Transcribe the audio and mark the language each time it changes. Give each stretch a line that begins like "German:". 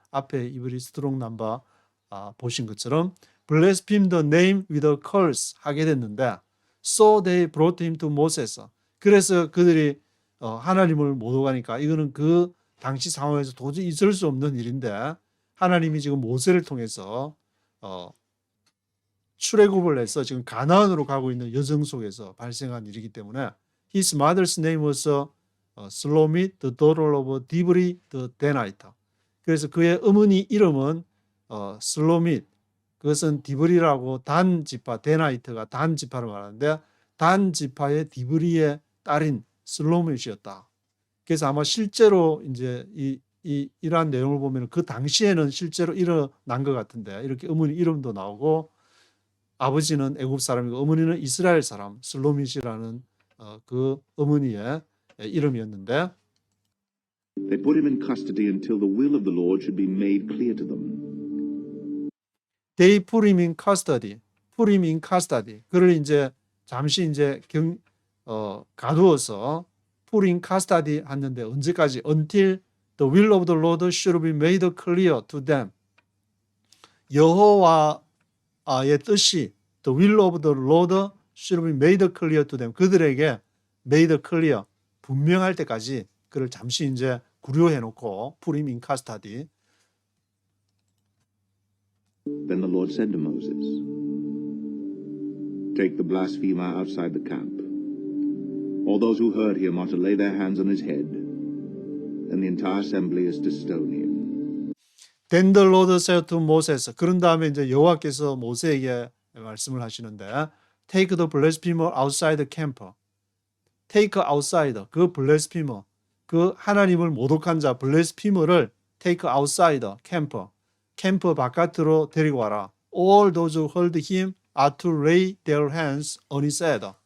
Korean: 앞에 이브리 스트롱 넘버 보신 것처럼
English: blaspheme the name with a curse
Korean: 하게 됐는데,
English: so they brought him to Moses.
Korean: 그래서 그들이 하나님을 모독하니까 이거는 그 당시 상황에서 도저히 있을 수 없는 일인데, 하나님이 지금 모세를 통해서 출애굽을 해서 지금 가나안으로 가고 있는 여정 속에서 발생한 일이기 때문에
English: his mother's name was Slomit, the daughter of Dibri the Danite.
Korean: 그래서 그의 어머니 이름은 슬로밋, 그것은 디브리라고 단 지파, 데나이트가 단 지파를 말하는데 단 지파의 디브리의 딸인 슬로밋이었다. 그래서 아마 실제로 이제 이러한 내용을 보면 그 당시에는 실제로 일어난 것 같은데, 이렇게 어머니 이름도 나오고 아버지는 애굽 사람이고 어머니는 이스라엘 사람 슬로밋이라는 그 어머니의 이름이었는데,
English: They put him in custody until the will of the Lord should be made clear to them. they put him in custody, put him in custody.
Korean: 그를 이제 잠시 이제 가두어서
English: put in custody
Korean: 하는데 언제까지?
English: Until the will of the Lord should be made clear to them.
Korean: 여호와의 뜻이
English: the will of the Lord should be made clear to them.
Korean: 그들에게
English: made clear,
Korean: 분명할 때까지 그를 잠시 이제 구류해 놓고
English: put him in custody. Then the Lord said to Moses, Take the blasphemer outside the camp. All those who heard him are to lay their hands on his head, and the entire assembly is to stone him. Then the Lord said to Moses.
Korean: 그런 다음에 이제 여호와께서 모세에게 말씀을 하시는데,
English: Take the blasphemer outside the camp. Take outside,
Korean: 그 blasphemer, 그 하나님을 모독한 자 blasphemer를
English: take outside camp,
Korean: 캠프 바깥으로 데리고 와라.
English: All those who heard him are to lay their hands on his head.